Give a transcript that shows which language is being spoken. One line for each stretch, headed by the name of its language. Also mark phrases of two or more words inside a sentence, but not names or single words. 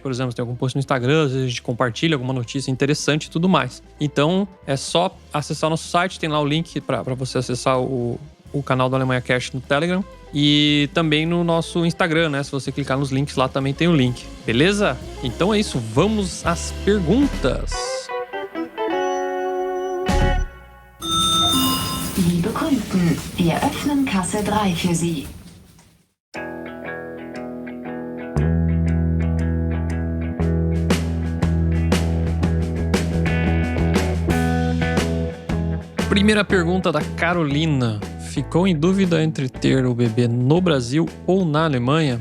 Portuguese: Por exemplo, se tem algum post no Instagram, às vezes a gente compartilha alguma notícia interessante e tudo mais. Então, é só acessar nosso site, tem lá o link para você acessar o canal do Alemanha Cast no Telegram. E também no nosso Instagram, né? Se você clicar nos links lá, também tem o link. Beleza? Então é isso, vamos às perguntas.
German: Liebe Kunden, wir öffnen Kasse 3 für Sie.
Portuguese: Primeira pergunta da Carolina. Ficou em dúvida entre ter o bebê no Brasil ou na Alemanha?